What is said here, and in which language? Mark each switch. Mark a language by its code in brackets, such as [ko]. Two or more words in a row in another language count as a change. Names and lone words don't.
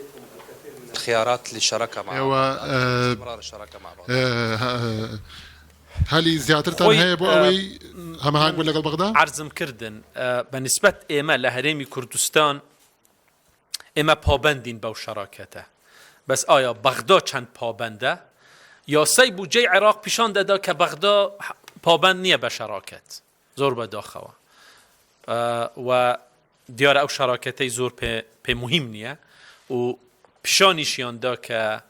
[ar] خيارات للشراكة مع بعض استمرار الشراكة مع بعض [ckb] هەلی زیاترتان هەیە بۆ ئەوەی هەماهنگ بوون لەگەڵ بەغدا؟ عرضم کردن بەنسبەت ئێمە لە هەرێمی کوردستان ئێمە پابندین بەو شەراکەتە بەس ئایا بەغدا چەند پابندە یاسای بودجەی عێراق پیشان دەدا کە بەغدا پابند نییە بە شەراکەت زۆر بەداخەوە و دیارە ئەو شەراکەتەی زۆر پێ مهم نییە و پیشانیشیاندا کە